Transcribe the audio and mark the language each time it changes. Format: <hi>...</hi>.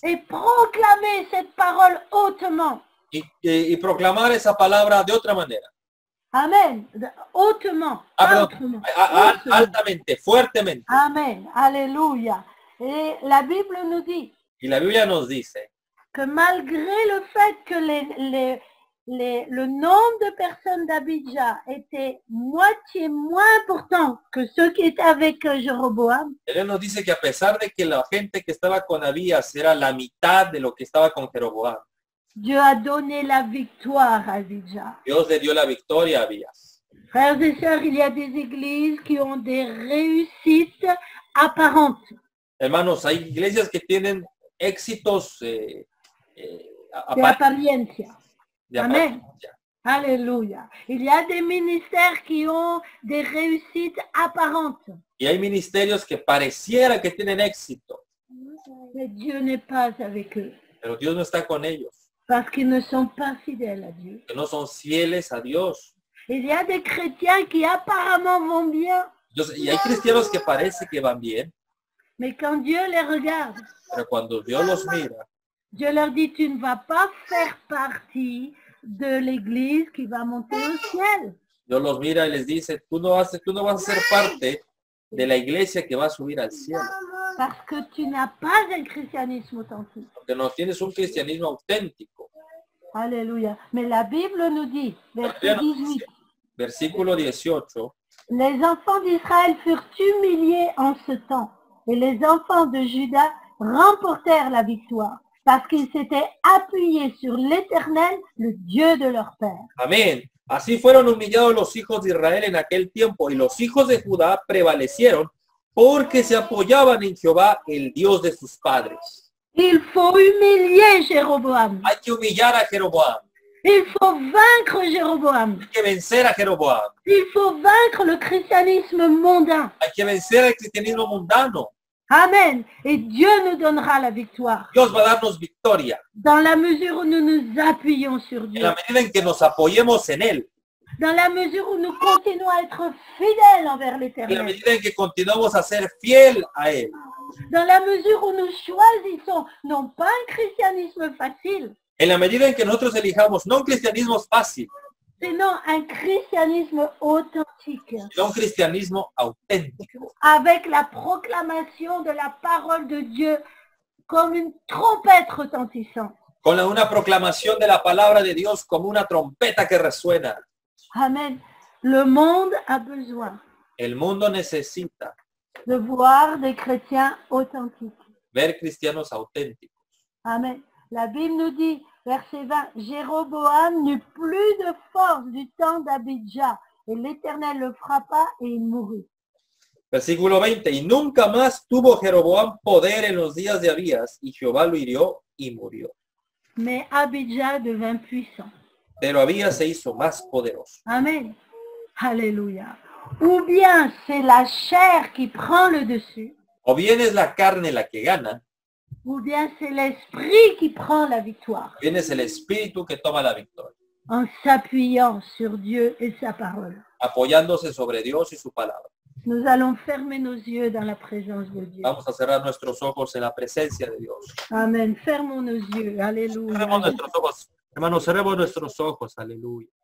<fr>et proclamer cette parole hautement.</fr> <es>y proclamar esa palabra de otra manera.</es> <fr>Amen. Hautement.</fr> <es>Perdón, altamente, fuertemente.</es> <fr>Amen. Alléluia. Et la Bible nous dit</fr> <es>Y la Biblia nos dice</es> <fr>que malgré le fait que le nombre de personnes d'Abidja était moitié moins important que ceux qui étaient avec Jéroboam,</fr> <es>Él nos dice que a pesar de que la gente que estaba con Abías era la mitad de lo que estaba con Jeroboam,</es> <fr>Dieu a donné la victoire à Abidja.</fr> <es>Dios le dio la victoria a Abías.</es> <fr>Frères et sœurs, il y a des églises qui ont des réussites apparentes.</fr> <es>Hermanos, hay iglesias que tienen éxitos De apariencia. de Amen. apariencia. Alléluia.</es> <fr>Il y a des ministères qui ont des réussites apparentes.</fr> <es>Y hay ministerios que pareciera que tienen éxito,</es> <fr>Mais Dieu n'est pas avec eux</fr> <es>pero Dios no está con ellos,</es> <fr>parce qu'ils ne sont pas fidèles à Dieu.</fr> <es>que no son fieles a Dios.</es> <fr>Il y a des chrétiens qui apparemment vont bien,</fr> <es>Y hay cristianos que parece que van bien,</es> <fr>mais quand Dieu les regarde,</fr> <es>pero cuando Dios los mira,</es> <fr>Dieu leur dit, tu ne vas pas faire partie de l'église qui va monter au ciel.</fr> <es>Dios los mira y les dice, tú no vas a ser parte de la iglesia que va a subir al cielo,</es> <fr>Parce que tu n'as pas un christianisme authentique.</fr> <es>porque no tienes un cristianismo auténtico.</es> <fr>Alléluia. Mais la Bible nous dit, verset 18,</fr> <es>Versículo 18,</es> <fr>les enfants d'Israël furent humiliés en ce temps, et les enfants de Juda remportèrent la victoire, parce qu'ils s'étaient appuyés sur l'Éternel, le Dieu de leur père.</fr> <es>amén. Así fueron humillados los hijos de Israel en aquel tiempo, y los hijos de Judá prevalecieron porque se apoyaban en Jehová, el Dios de sus padres.</es> <fr>Il faut humilier Jéroboam.</fr> <es>Hay que humillar a Jeroboam,</es> <fr>Il faut vaincre Jéroboam.</fr> <es>hay que vencer a Jeroboam,</es> <fr>Il faut vaincre le christianisme mondain.</fr> <es>hay que vencer al cristianismo mundano.</es> <fr>Amen. Et Dieu nous donnera la victoire</fr> <es>Dios va a darnos victoria</es> <fr>dans la mesure où nous nous appuyons sur</fr> <es>en</es> <fr>Dieu.</fr> <es>la medida en que nos apoyemos en Él,</es> <fr>Dans la mesure où nous continuons à être fidèles envers</fr> <es>en la</es> <fr>l'Éternel.</fr> <es>medida en que continuamos a ser fiel a Él,</es> <fr>Dans la mesure où nous choisissons non pas un christianisme facile,</fr> <es>en la medida en que nosotros elijamos no un cristianismo fácil,</es> <fr>sinon un christianisme authentique,</fr> <es>sino un cristianismo auténtico,</es> <fr>avec la proclamation de la parole de Dieu comme une trompette retentissante.</fr> <es>con una proclamación de la palabra de Dios como una trompeta que resuena.</es> <fr>Amen. Le monde a besoin</fr> <es>El mundo necesita</es> <fr>de voir des chrétiens authentiques.</fr> <es>ver cristianos auténticos.</es> <fr>Amen. La Bible nous dit, verset 20, Jéroboam n'eut plus de force du temps d'Abidja, et l'Éternel le frappa et il mourut.</fr> <es>Versículo 20, y nunca más tuvo Jeroboam poder en los días de Abías, y Jehová lo hirió y murió.</es> <fr>Mais Abidja devint puissant.</fr> <es>Pero Abías se hizo más poderoso.</es> <fr>Amen. Alléluia. Ou bien c'est la chair qui prend le dessus,</fr> <es>O bien es la carne la que gana,</es> <fr>ou bien c'est l'esprit qui prend la victoire,</fr> <es>o bien es el espíritu que toma la victoria,</es> <fr>en s'appuyant sur Dieu et sa parole.</fr> <es>apoyándose sobre Dios y su palabra.</es> <fr>Nous allons fermer nos yeux dans la présence de Dieu.</fr> <es>Vamos a cerrar nuestros ojos en la presencia de Dios.</es> <fr>Amen. Fermons nos yeux. Alléluia.</fr> <es>Cerremos nuestros ojos. Hermanos, cerremos nuestros ojos. Aleluya.</es>